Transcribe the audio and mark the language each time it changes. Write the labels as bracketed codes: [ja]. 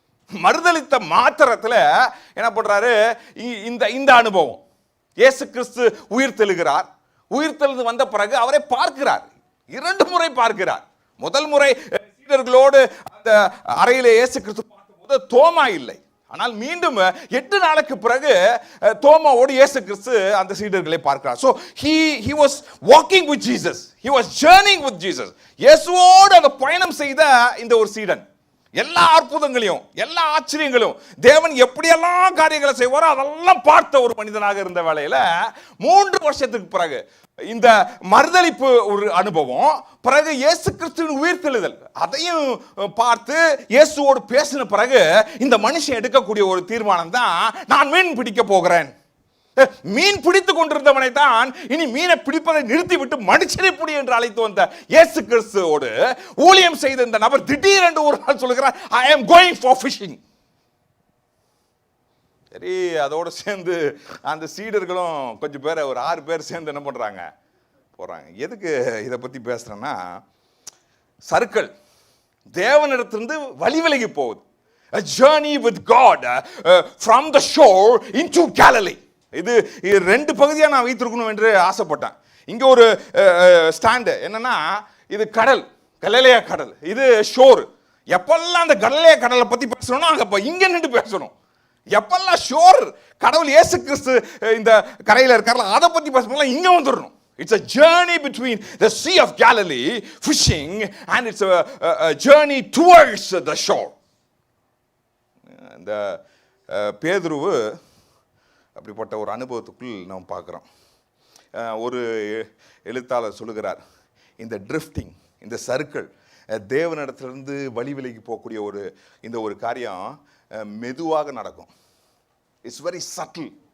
[ta] மறுதலித்த மாத்திரத்தில் என்ன பண்றாரு, இந்த அனுபவம், இயேசு கிறிஸ்து உயிர் தெழுகிறார். உயிர் தெழுந்து வந்த பிறகு அவரை பார்க்கிறார், 2 முறை பார்க்கிறார். முதல் முறை சீடர்களோடு அந்த அறையிலே இயேசு கிறிஸ்து பார்த்தபோது தோமா இல்லை. ஆனால் மீண்டும் 8 நாளுக்கு பிறகு தோமாவோடு இயேசு கிறிஸ்து அந்த சீடர்களை பார்க்கிறார். [en] So he was walking with Jesus, he was journeying with Jesus. [ta] இயேசுவோடு அந்த பயணம் செய்த இந்த ஒரு சீடன், எல்லா அற்புதங்களையும் எல்லா ஆச்சரியங்களும் தேவன் எப்படியெல்லாம் காரியங்களை செய்வாரோ அதெல்லாம் பார்த்த ஒரு மனிதனாக இருந்த வேளையில 3 வருஷத்துக்கு பிறகு இந்த மறுதலிப்பு ஒரு அனுபவம், பிறகு இயேசு கிறிஸ்துவின் உயிர்த்தெழுதல், அதையும் பார்த்து இயேசுவோடு பேசின பிறகு இந்த மனுஷன் எடுக்கக்கூடிய ஒரு தீர்மானம் தான், நான் மீன் பிடிக்க போகிறேன். மீன் பிடித்து கொண்டிருந்தவனை தான் இனி மீனை பிடிப்பதை நிறுத்திவிட்டு மனுஷனை பிடி என்று அழைத்து வந்த இயேசு கிறிஸ்துவோடு ஊழியம் செய்த இந்த நபர் திடீரென்று ஒரு நாள் சொல்லுகிறார், [en] I am going for fishing. [ta] சரி, அதோடு சேர்ந்து அந்த சீடர்களும் கொஞ்சம் பேர், ஒரு 6 பேர் சேர்ந்து என்ன பண்றாங்க, போறாங்க. எதுக்கு இதை பத்தி பேசுறேன்னா, சறுக்கல் தேவனிடத்திலிருந்து வழி விலகி போகுது. [en] A journey with God from the shore into Galilee. [ta] இது 2 பகுதியாக நான் வைத்திருக்கணும் என்று ஆசைப்பட்டேன். இங்க ஒரு ஸ்டாண்டு என்னன்னா, இது கடல், கலிலேயா கடல், இது ஷோர். எப்பெல்லாம் அந்த கலிலேயா கடலை பத்தி பேசணும்னா அங்க இங்க நின்று பேசணும். எப்பெல்லாம் ஷோர், கடவுள் இயேசு கிறிஸ்து இந்த கரையில் இருக்கார்ல, அதை பத்தி பேசணும், இங்க வந்துடணும். [en] It's a journey between the Sea of Galilee, fishing, and it's a journey towards the shore. [ta] இந்த பேதுருவு அப்படிப்பட்ட ஒரு அனுபவத்துக்குள் நாம் பார்க்குறோம். ஒரு எழுத்தாளர் சொல்லுகிறார், இந்த ட்ரிஃப்டிங், இந்த சர்க்கிள், தேவனிடத்திலிருந்து வழி விலகி போகக்கூடிய இந்த ஒரு காரியம் மெதுவாக நடக்கும். [en] It's very subtle.